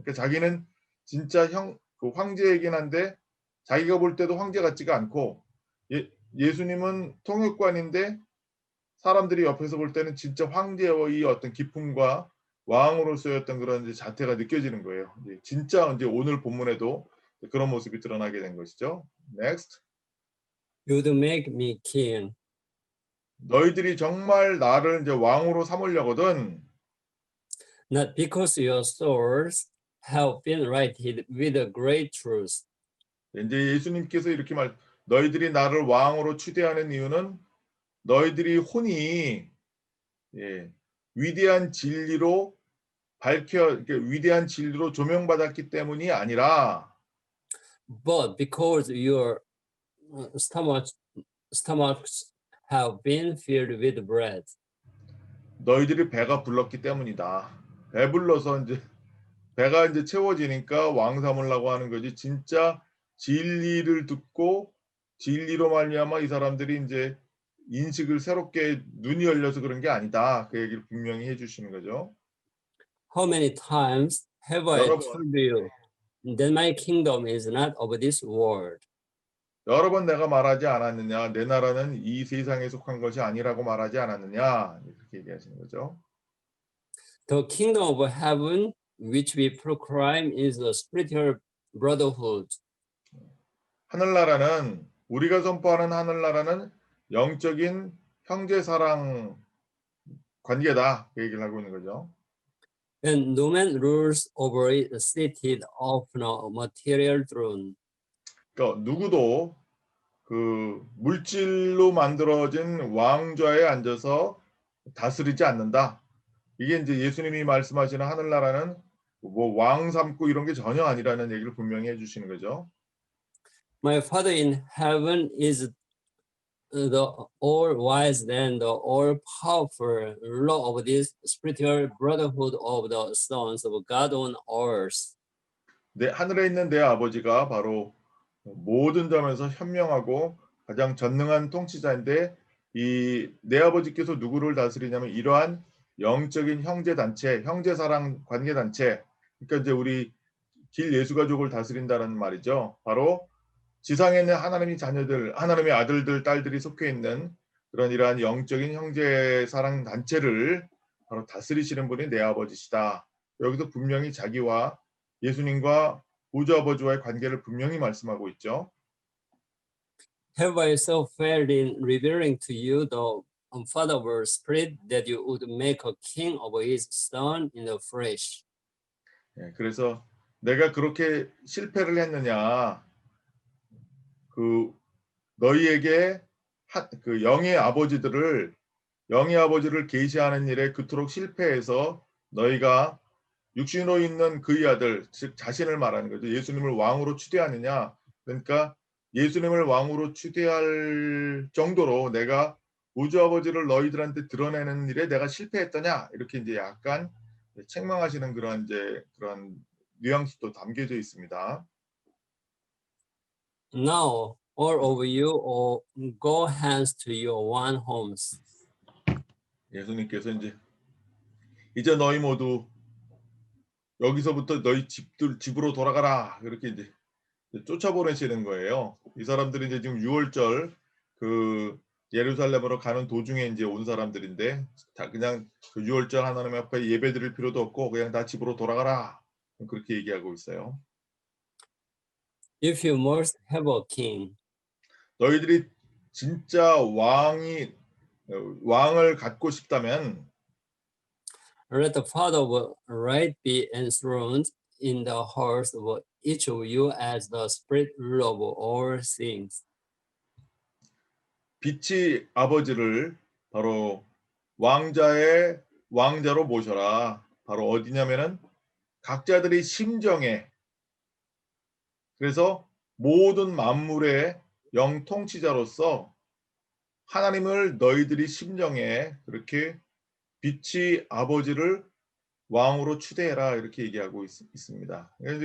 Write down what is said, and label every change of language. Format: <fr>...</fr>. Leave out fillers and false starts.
<ko>그러니까 자기는 진짜 그 황제이긴 한데 자기가 볼 때도 황제 같지가 않고 예수님은 통역관인데 사람들이 옆에서 볼 때는 진짜 황제의 어떤 기품과 왕으로서의 어떤 그런 이제 자태가 느껴지는 거예요. 이제 진짜 이제 오늘 본문에도 그런 모습이 드러나게 된 것이죠.</ko> <en>Next. You'd make me king,</en> <ko>너희들이 정말 나를 이제 왕으로 삼으려거든</ko> <en>not because your swords have been righted with a great truth,</en> <ko>이제 예수님께서 이렇게 너희들이 나를 왕으로 추대하는 이유는 너희들이 혼이 예, 위대한 진리로 위대한 진리로 조명받았기 때문이 아니라</ko> <en>but because your stomachs have been filled with bread.</en> <ko>너희들이 배가 불렀기 때문이다. 배불러서 이제 배가 이제 채워지니까 왕 삼으려고 하는 거지. 진짜 진리를 듣고 진리로 말미암아 이 사람들이 이제 인식을 새롭게 눈이 열려서 그런 게 아니다. 그 얘기를 분명히 해주시는 거죠.</ko> <en>How many times have I</en> <ko>여러 번</ko> <en>told you that my kingdom is not of this world?</en> <ko>여러 번 내가 말하지 않았느냐. 내 나라는 이 세상에 속한 것이 아니라고 말하지 않았느냐. 이렇게 얘기하시는 거죠.</ko> <en>The kingdom of heaven, which we proclaim, is a spiritual brotherhood.</en> <ko>하늘나라는 우리가 선포하는 하늘나라는 영적인 형제 사랑 관계다. 그 얘기를 하고 있는 거죠.</ko> <en>And no man rules over it seated upon a material throne.</en> <ko>그러니까 누구도 그 물질로 만들어진 왕좌에 앉아서 다스리지 않는다. 이게 이제 예수님이 말씀하시는 하늘나라는 뭐 왕 삼고 이런 게 전혀 아니라는 얘기를 분명히 해주시는 거죠.</ko> <en>My Father in heaven is the all-wise and the all-powerful ruler of this spiritual brotherhood of the sons of God on earth.</en> <ko>내 하늘에 있는 내 아버지가 바로 모든 점에서 현명하고 가장 전능한 통치자인데 이 내 아버지께서 누구를 다스리냐면 이러한 영적인 형제 단체, 형제 사랑 관계 단체. 그러니까 이제 우리 길 예수 가족을 다스린다는 말이죠. 바로 지상에 있는 하나님의 자녀들, 하나님의 아들들, 딸들이 속해 있는 그런 이러한 영적인 형제 사랑 단체를 바로 다스리시는 분이 내 아버지시다. 여기서 분명히 자기와 예수님과 보좌 아버지와의 관계를 분명히 말씀하고 있죠.</ko> <en>Have I so failed in revealing to you the unfathomable spirit that you would make a king of his son in the flesh?</en> <ko>예, 그래서 내가 그렇게 실패를 했느냐, 그 너희에게 그 영의 아버지를 계시하는 일에 그토록 실패해서 너희가 육신으로 있는 그의 아들, 즉 자신을 말하는 거죠. 예수님을 왕으로 추대하느냐. 그러니까 예수님을 왕으로 추대할 정도로 내가 우주 아버지를 너희들한테 드러내는 일에 내가 실패했더냐. 이렇게 이제 약간 책망하시는 그런 뉘앙스도 담겨져 있습니다.</ko> <en>Now, all of you go hence to your own homes.</en> <ko>예수님께서 이제 너희 모두 여기서부터 너희 집으로 돌아가라. 이렇게 이제 쫓아보내시는 거예요. 이 사람들이 이제 지금 6월절 그 예루살렘으로 가는 도중에 이제 온 사람들인데 다 그냥 그 6월절 하나님 앞에 예배드릴 필요도 없고 그냥 다 집으로 돌아가라. 그렇게 얘기하고 있어요.</ko> <en>If you must have a king,</en> <ko>너희들이 진짜 왕을 갖고 싶다면</ko> <en>let the Father of right be enthroned in the hearts of each of you as the spirit ruler of all things.</en> <ko>빛의 아버지를 바로 왕자로 모셔라. 바로 어디냐면은 각자들의 심정에 그래서 모든 만물의 영통치자로서 하나님을 너희들이 심정에 그렇게 빛의 아버지를 왕으로 추대해라 이렇게 얘기하고 있습니다.</ko>